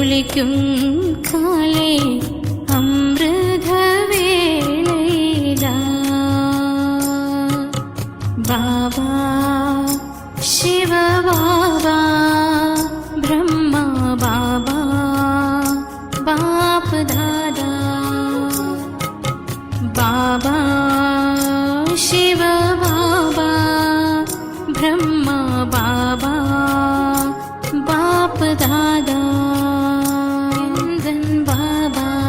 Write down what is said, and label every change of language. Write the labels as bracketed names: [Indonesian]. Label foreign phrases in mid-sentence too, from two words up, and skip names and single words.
[Tamil] அழைக்கும் காலை அமிர்த வேளைதா பாபா சிவ பாபா பிரம்மா பாபா [Hindi] बाप दादा बाबा शिव बाबा ब्रह्मा बाबा बाप दादा எந்தன் பாபா